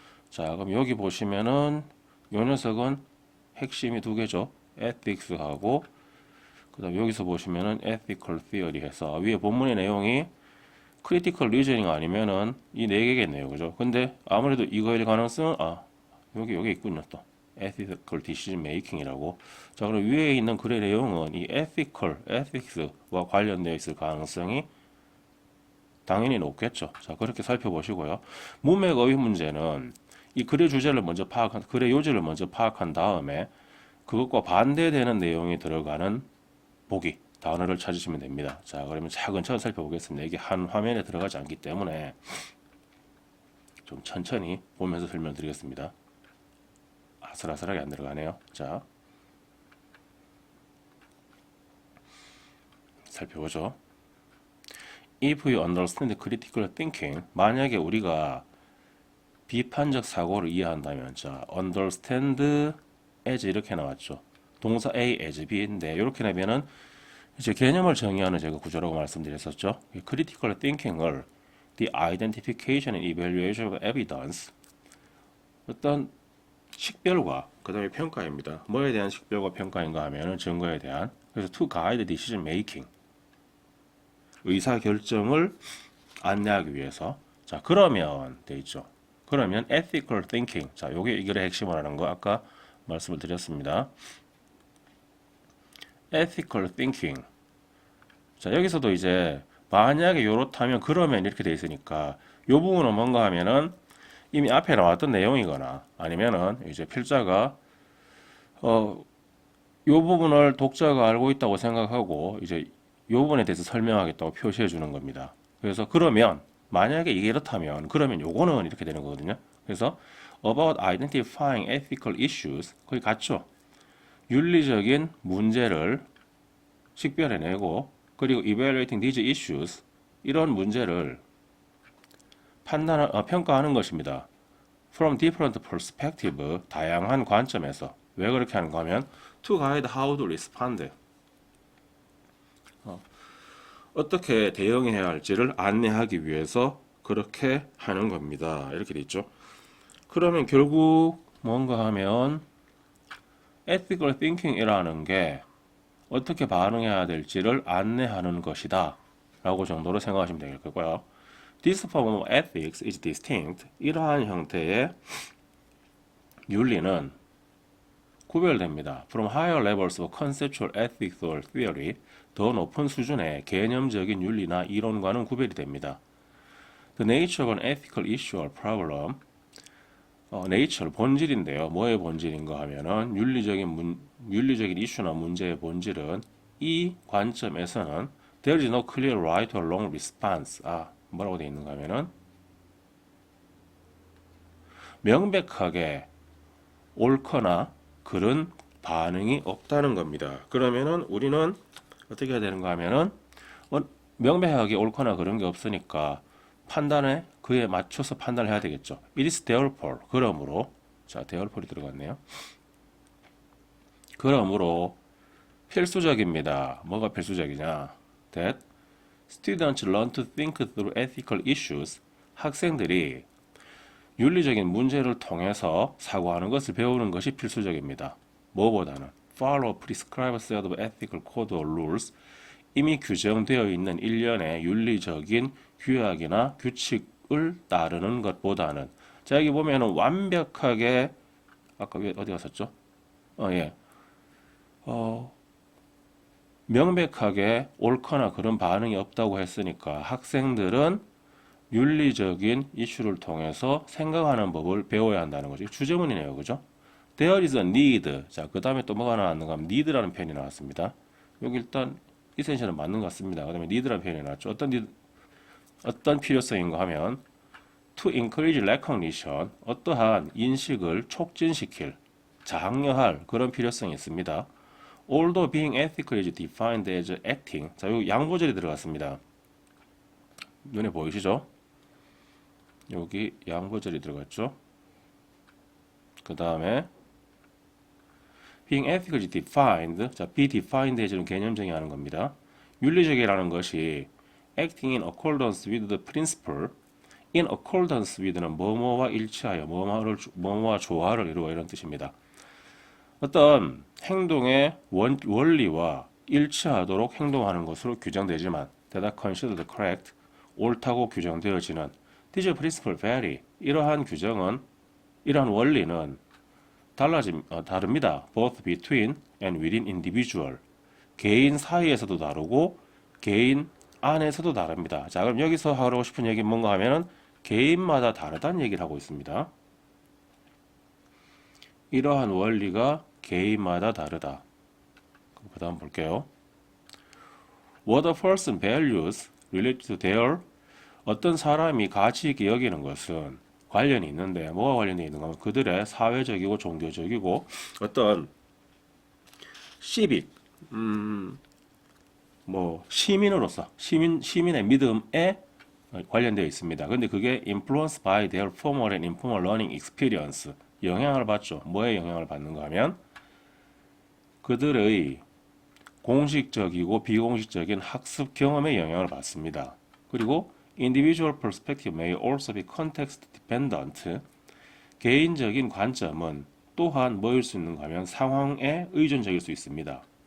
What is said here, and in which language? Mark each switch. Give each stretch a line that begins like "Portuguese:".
Korean: 자, 그럼 여기 보시면은 요 녀석은 핵심이 두 개죠. ethics하고 그다음 여기서 보시면은 ethical theory 해서 위에 본문의 내용이 critical reasoning 아니면은 이 네 개겠네요. 그죠? 근데 아무래도 이거일 가능성은 여기 있군요. 또 ethical decision making이라고. 자, 그럼 위에 있는 글의 내용은 이 ethics와 관련되어 있을 가능성이 당연히 높겠죠. 자, 그렇게 살펴보시고요. 문맥 어휘 문제는 이 글의 주제를 먼저 글의 요지를 먼저 파악한 다음에 그것과 반대되는 내용이 들어가는 보기, 단어를 찾으시면 됩니다. 자, 그러면 차근차근 살펴보겠습니다. 이게 한 화면에 들어가지 않기 때문에 좀 천천히 보면서 설명드리겠습니다. 아슬아슬하게 안 들어가네요. 자, 살펴보죠.
English: If you understand critical thinking,
Korean: 만약에 우리가 비판적 사고를 이해한다면, 자, understand as 이렇게 나왔죠. 동사 A as B인데 이렇게 내면은 이제 개념을 정의하는 제가 구조라고 말씀드렸었죠. critical thinking을
English: the identification and evaluation of evidence,
Korean: 어떤 식별과 그 다음에 평가입니다. 뭐에 대한 식별과 평가인가 하면은 증거에 대한. 그래서
English: to guide decision making,
Korean: 의사 결정을 안내하기 위해서. 자, 그러면 돼 있죠.
English: 그러면 ethical thinking.
Korean: 자, 요게 이 글의 핵심이라는 거 아까 말씀을 드렸습니다.
English: ethical thinking.
Korean: 자, 여기서도 이제 만약에 요렇다면 그러면 이렇게 돼 있으니까 요 부분은 뭔가 하면은 이미 앞에 나왔던 내용이거나 아니면은 이제 필자가 요 부분을 독자가 알고 있다고 생각하고 이제 요 부분에 대해서 설명하겠다고 표시해 주는 겁니다. 그래서 그러면 만약에 이게 이렇다면 그러면 요거는 이렇게 되는 거거든요. 그래서
English: about identifying ethical issues
Korean: 거기 같죠. 윤리적인 문제를 식별해내고 그리고
English: evaluating these issues
Korean: 이런 문제를 평가하는 것입니다.
English: from different perspective,
Korean: 다양한 관점에서. 왜 그렇게 하는가 하면
English: to guide how to respond.
Korean: 어떻게 대응해야 할지를 안내하기 위해서 그렇게 하는 겁니다. 이렇게 돼 있죠. 그러면 결국 뭔가 하면 ethical thinking이라는 게 어떻게 반응해야 될지를 안내하는 것이다 라고 정도로 생각하시면 되겠고요.
English: This form of ethics is distinct.
Korean: 이러한 형태의 윤리는 구별됩니다.
English: From higher levels of conceptual ethics or theory.
Korean: 더 높은 수준의 개념적인 윤리나 이론과는 구별이 됩니다.
English: The nature of an ethical issue or problem. nature, 본질인데요.
Korean: 뭐의 본질인가 하면은 윤리적인 이슈나 문제의 본질은 이 관점에서는
English: there is no clear right or wrong response.
Korean: 뭐라고 되어 있는가 하면은 명백하게 옳거나 그런 반응이 없다는 겁니다. 그러면은 우리는 어떻게 해야 되는가 하면은 명백하게 옳거나 그런 게 없으니까 판단에 그에 맞춰서 판단을 해야 되겠죠.
English: It is therefore.
Korean: 그러므로 자, therefore이 들어갔네요. 그러므로 필수적입니다. 뭐가 필수적이냐?
English: That students learn to think through ethical issues.
Korean: 학생들이 윤리적인 문제를 통해서 사고하는 것을 배우는 것이 필수적입니다. 뭐보다는
English: follow prescribed set of ethical code or rules.
Korean: 이미 규정되어 있는 일련의 윤리적인 규약이나 규칙을 따르는 것보다는 자 여기 보면은 완벽하게 아까 어디 갔었죠? 명백하게 옳거나 그런 반응이 없다고 했으니까 학생들은 윤리적인 이슈를 통해서 생각하는 법을 배워야 한다는 거죠. 주제문이네요. 그죠?
English: There is a need.
Korean: 자, 그 다음에 또 뭐가 나왔는가 하면 need라는 표현이 나왔습니다. 여기 일단 이센셜은 맞는 것 같습니다. 그 다음에 need라는 표현이 나왔죠. 어떤 필요성인가 하면
English: to encourage recognition,
Korean: 어떠한 인식을 촉진시킬, 장려할 그런 필요성이 있습니다.
English: Although being ethical is defined as acting.
Korean: 자, 여기 양보절이 들어갔습니다. 눈에 보이시죠? 여기 양보절이 들어갔죠? 그 다음에
English: being ethical is defined.
Korean: 자, be defined as는 개념 정의하는 겁니다. 윤리적이라는 것이
English: acting in accordance with the principle.
Korean: in accordance with는 뭐뭐와 일치하여 뭐뭐와 조화를 이루어 이런 뜻입니다. 어떤 행동의 원리와 일치하도록 행동하는 것으로 규정되지만
English: that are considered correct,
Korean: 옳다고 규정되어지는
English: these principles vary.
Korean: 이러한 원리는 다릅니다.
English: both between and within individual.
Korean: 개인 사이에서도 다르고 개인 안에서도 다릅니다. 자, 그럼 여기서 하고 싶은 얘기는 뭔가 하면은 개인마다 다르다는 얘기를 하고 있습니다. 이러한 원리가 개인마다 다르다. 그 다음 볼게요.
English: What a person values related to their.
Korean: 어떤 사람이 가치 있게 여기는 것은 관련이 있는데 뭐가 관련이 있는가 하면 그들의 사회적이고 종교적이고 어떤 civic, 시민으로서 시민의 믿음에 관련되어 있습니다. 근데 그게
English: influenced by their formal and informal learning experience.
Korean: 영향을 받죠. 뭐에 영향을 받는가 하면 그들의 공식적이고 비공식적인 학습 경험에 영향을 받습니다.
English: 그리고 individual perspective may also be context dependent.
Korean: 개인적인 관점은 또한 뭐일 수 있는가 하면 상황에 의존적일 수 있습니다.